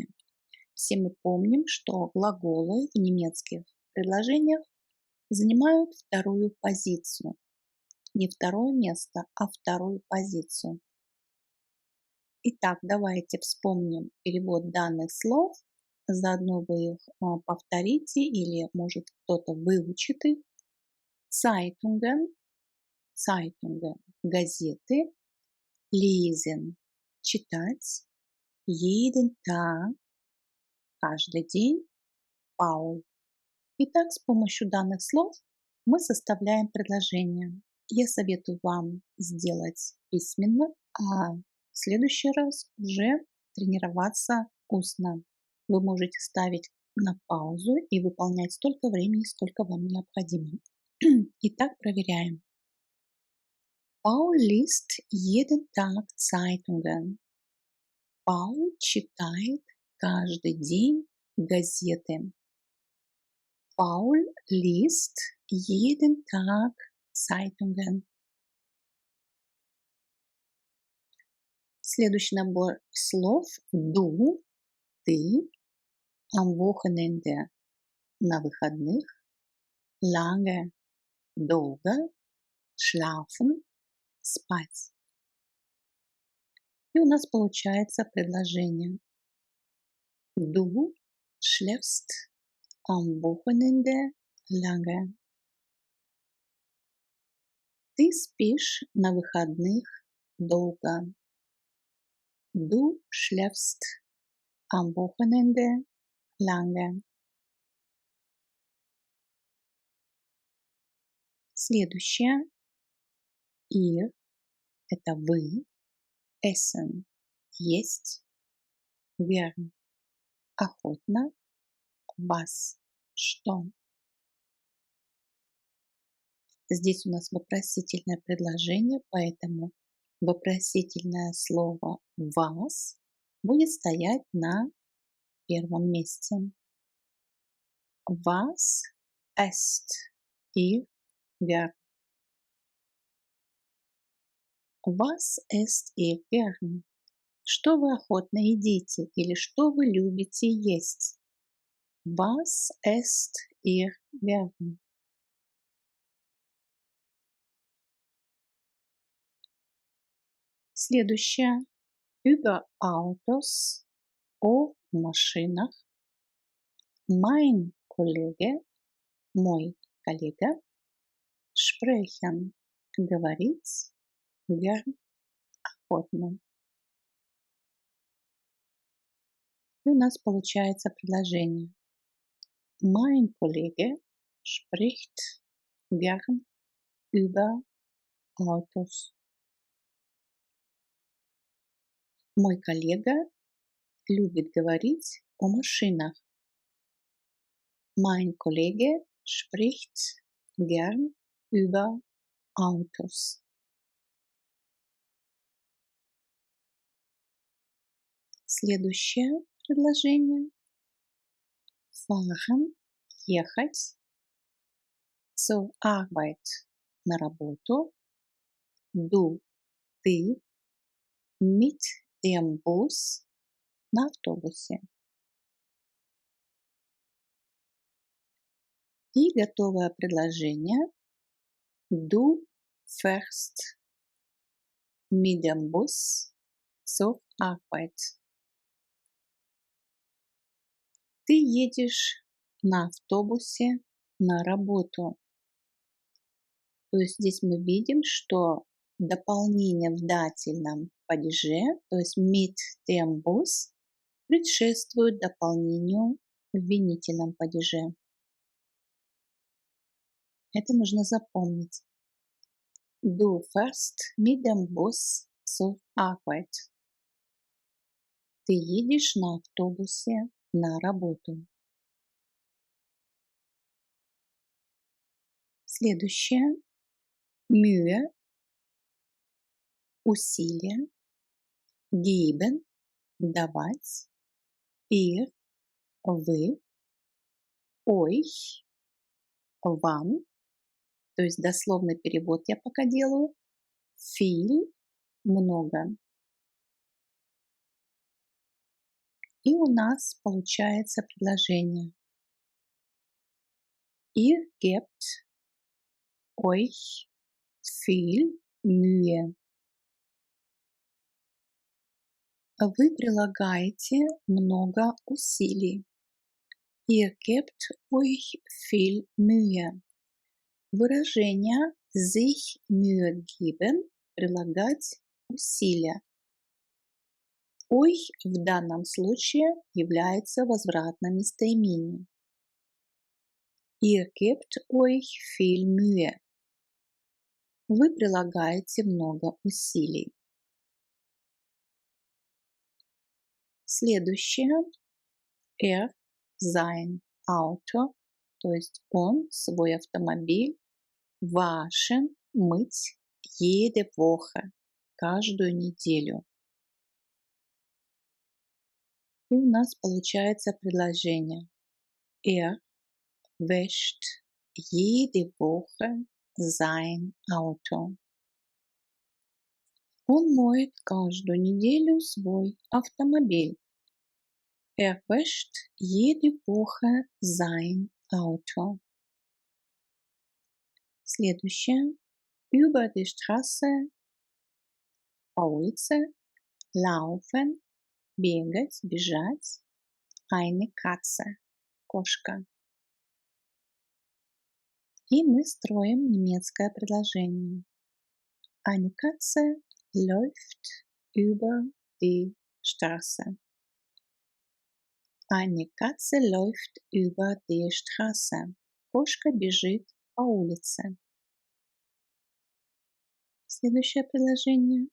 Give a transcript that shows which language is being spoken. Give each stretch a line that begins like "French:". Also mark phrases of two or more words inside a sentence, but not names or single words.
Russian: Все мы помним, что глаголы в немецких предложениях занимают вторую позицию. Не второе место, а вторую позицию. Итак, давайте вспомним перевод данных слов. Заодно вы их повторите или, может, кто-то выучит их. Zeitungen, газеты.
German: Lesen, читать. Jeden Tag,
Russian: каждый день. Paul. Итак, с помощью данных слов мы составляем предложение. Я советую вам сделать письменно, а в следующий раз уже тренироваться устно. Вы можете ставить на паузу и выполнять столько времени, сколько вам необходимо. Итак, проверяем.
German: Paul liest jeden Tag Zeitungen.
Russian: Paul читает каждый день газеты.
German: Paul liest jeden Tag Zeitungen.
Russian: Следующий набор слов. Du, ты,
German: am Wochenende,
Russian: на выходных, lange, долго, schlafen, спать. И у нас получается предложение.
German: Du schläfst am Wochenende lange.
Russian: Ты спишь на выходных долго.
German: Du schläfst am Wochenende lange.
Russian: Следующее. Ihr – это вы. Essen – есть. Gern – охотно. Was – что. Здесь у нас вопросительное предложение, поэтому вопросительное слово was будет стоять на первом месте.
German: Was esst ihr gern? Was esst ihr gern?
Russian: Что вы охотно едите или что вы любите есть?
German: Was esst ihr gern?
Russian: Следующее.
German: Über Autos,
Russian: о машинах.
German: Mein Kollege,
Russian: мой коллега. Sprechen, говорить. Gern, охотно. И у нас получается предложение.
German: Mein Kollege spricht gern über Autos.
Russian: Мой коллега любит говорить о машинах.
German: Mein Kollege spricht gern über Autos.
Russian: Следующее предложение. Fahren, ехать.
German: Zur Arbeit,
Russian: на работу. Du, ты.
German: Mit dem Bus,
Russian: на автобусе. И готовое предложение.
German: Du fährst mit dem Bus zur Arbeit.
Russian: Ты едешь на автобусе на работу. То есть здесь мы видим, что дополнение в дательном падеже, то есть
German: mit dem Bus,
Russian: предшествует дополнению в винительном падеже. Это нужно запомнить.
German: Du fährst mit dem Bus zur Arbeit.
Russian: Ты едешь на автобусе на работу. Следующее. Mühe, усилие. Geben, давать. Ihr, вы. Euch, вам. То есть дословный перевод я пока делаю. Viel, много. И у нас получается предложение.
German: Ihr gebt euch viel Mühe.
Russian: Вы прилагаете много усилий.
German: Ihr gebt euch viel Mühe.
Russian: Выражение
German: sich Mühe geben –
Russian: прилагать усилия. Euch в данном случае является возвратным местоимением.
German: Ihr gebt euch viel Mühe.
Russian: Вы прилагаете много усилий. Следующее.
German: Sein Auto,
Russian: то есть он свой автомобиль waschen, мыть
German: jede Woche,
Russian: каждую неделю. И у нас получается предложение.
German: Wäscht jede Woche sein Auto.
Russian: Он моет каждую неделю свой автомобиль.
German: Wäscht jede Woche sein Auto. Следующее. Über die Straße,
Russian: по улице, laufen, бегать, бежать,
German: eine Katze,
Russian: кошка. И мы строим немецкое предложение.
German: Eine Katze läuft über die Straße. Eine Katze läuft über die Straße.
Russian: Кошка бежит по улице. Следующее предложение.